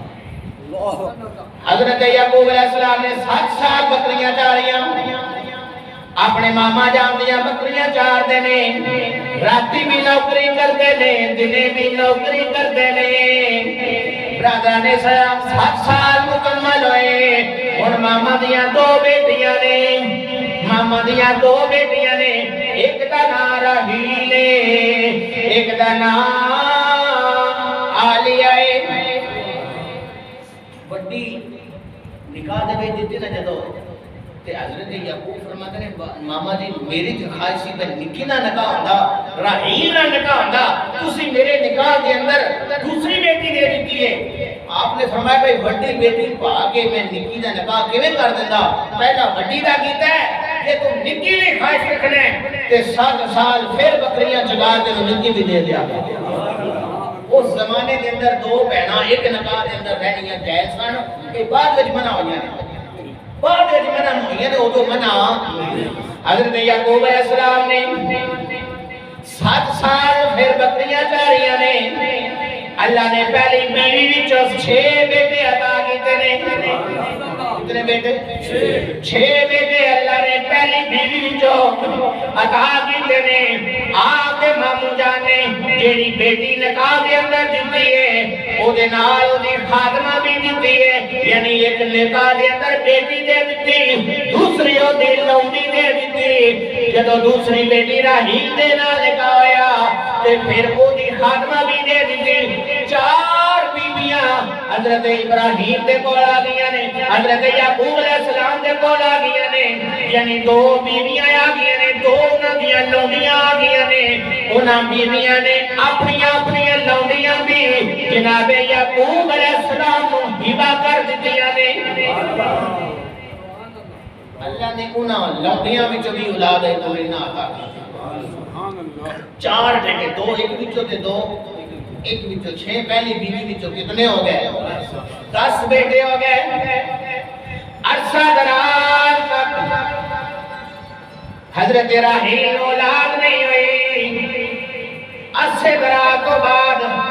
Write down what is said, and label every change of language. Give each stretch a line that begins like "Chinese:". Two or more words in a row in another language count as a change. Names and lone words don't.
Punjabi: حضرت یعقوب علیہ السلام نے 7 سال بکریاں چاریاں اپنے ماما جان دیاں بکریاں چار دے نے راتی بھی نوکری کرتے نے دنے بھی نوکری کرتے نے
Urdu: برادران اسلام 7 سال مکمل ہوئے
Punjabi: اور ماما دیاں 2 بیٹیاں نے ماما دیاں 2 بیٹیاں نے ایک دا نام راہیل ایک دا نام آلیہ بڑی نکاح دے دیتے نہ جدو تے حضرت یعقوب فرماتے نے ماما جی میری جو خواہش سی تے نکی نہ نکاح ہوندا راہیل نہ نکاح ہوندا تسی میرے نکاح دے اندر دوسری بیٹی دے دیتی ہے آپ نے فرمایا بھائی بڑی بیٹی پا کے میں نکی دا نکاح کیویں کر دیندا پہلا بڑی دا کیتا ہے کہ تم نکی دی خواہش رکھنا تے 7 سال پھر بکریاں چگا تے نکی بھی دے دیا
Urdu: اس زمانے کے اندر
Punjabi: 2 بہناں ایک نکاح کے اندر رہنیاں جائز سن کہ بعد وچ منع ہوئیاں نے بعد وچ منع ہوئیاں نے اودوں منع حضرت یعقوب علیہ السلام نے 7 سال پھر بکریاں چاریاں نے اللہ نے پہلی بیوی وچوں 6 بیٹے عطا کیتے نے کتنے بیٹے 6 بیٹے اللہ نے پہلی بیوی وچوں عطا کیتے نے آپ دے مامو جان نے جیڑی بیٹی نکاح دے اندر دتی ہے او دے نال او دی خاتمہ بھی دتی ہے یعنی ایک نکاح دے اندر بیٹی دے دتی دوسری او دی لونڈی دے دتی جدوں دوسری بیٹی راہیل دے نال نکاح ہویا تے پھر او دی خاتمہ بھی دے دتی 4 بیویاں حضرت ابراہیم دے کول آ گئیاں نے حضرت یعقوب علیہ السلام دے کول آ گئیاں نے یعنی 2 بیویاں آ گئیاں نے 2 انہاں دیاں لونڈیاں آ گئیاں نے انہاں بیویاں نے اپنی اپنی لونڈیاں بھی
Urdu: جناب یعقوب علیہ السلام کو ہبہ کر
Punjabi: دتیاں نے اللہ نے انہاں لونڈیاں وچ بھی اولاد ہے تو نہ عطا کی 4 ٹکے 2 ایک وچوں تے 2 ایک وچوں 6 پہلی بیوی وچوں کتنے ہو گئے 10 بیٹے ہو گئے عرصہ دراز تک حضرت راہیل اولاد نہیں ہوئی عرصے دراز تو بعد